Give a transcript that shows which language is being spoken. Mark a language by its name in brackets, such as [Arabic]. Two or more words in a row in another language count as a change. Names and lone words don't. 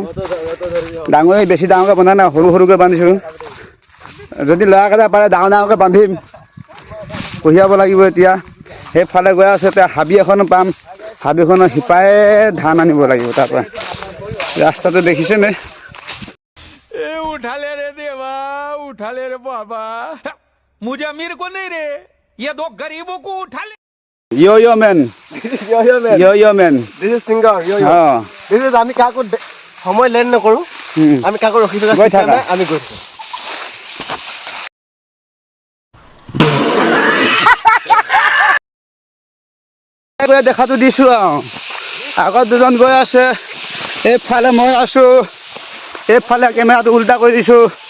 [Assamese] ডাঙৰি বেছি ডাঙৰকৈ বন্ধা নাই, সৰু সৰুকৈ বান্ধিছোঁ। যদি ল'ৰাকেইটা পাৰে ডাঙৰ ডাঙৰকৈ বান্ধিম, কঢ়িয়াব লাগিব। এতিয়া সেইফালে গৈ আছোঁ, এতিয়া হাবি এখনো পাম, হাবিখনৰ শিপাই ধান আনিব লাগিব। তাৰপৰা ৰাস্তাটো দেখিছেনে? [Hindi] उठा ले रे देवा, उठा ले रे बाबा, मुझे अमीर को नहीं रे, ये दो गरीबों को उठा ले। [English] Yo man, yo man. This is singer, yo. This is [Assamese] আমি কাকো সময় লেন নকৰো, আমি কাকো ৰখি থকা গৈ থাকা, আমি গৈ থাকো। দেখাটো দিছোঁ আৰু আগত দুজন গৈ আছে, এইফালে মই আছোঁ, এইফালে কেমেৰাটো উল্টা কৰি দিছোঁ।